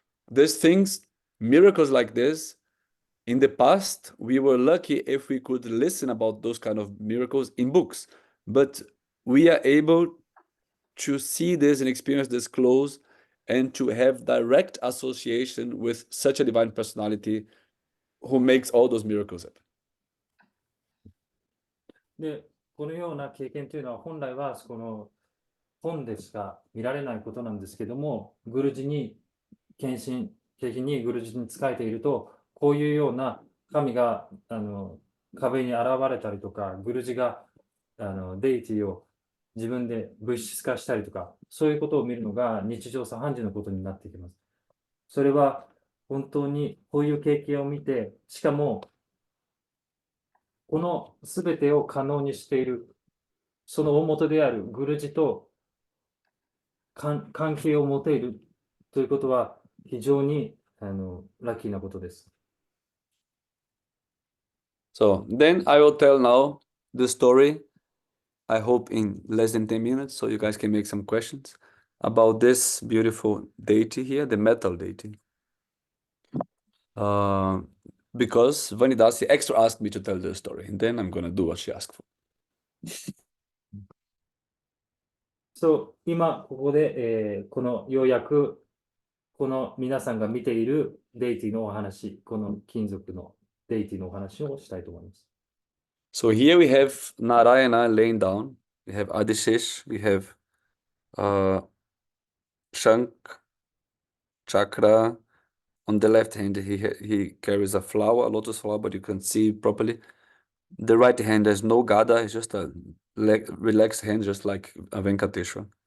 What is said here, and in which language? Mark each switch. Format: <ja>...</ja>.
<en>These things, miracles like this, in the past, we were lucky if we could listen about those kind of miracles in books, but we are able to see this and experience this close and to have direct association with such a divine personality who makes all those miracles happen.</en> <ja>で、このような経験というのは本来はこの本でしか見られないことなんですけども、グルジに献身的にグルジに仕えていると、こういうような神が壁に現れたりとか、グルジがデイティを自分で物質化したりとか、そういうことを見るのが日常茶飯事のことになってきます。それは本当にこういう経験を見て、しかもこのすべてを可能にしている、その大元であるグルジと関係を持ているということは非常にラッキーなことです。</ja> <en>So then I will tell now the story, I hope in less than 10 minutes, so you guys can make some questions about this beautiful deity here, the metal deity. Because Vanidasi extra asked me to tell the story, and then I'm going to do what she asked for.</en> <ja>そう、今ここで、このようやくこの皆さんが見ているデイティのお話、この金属のデイティのお話をしたいと思います。</ja> <en>So here we have Narayana laying down, we have Adishesh, we have Shank, Chakra. On the left hand, he carries a flower, a lotus flower, but you can't see it properly. The right hand has no gada, it's just a relaxed hand, just like a Venkateshwara.</en>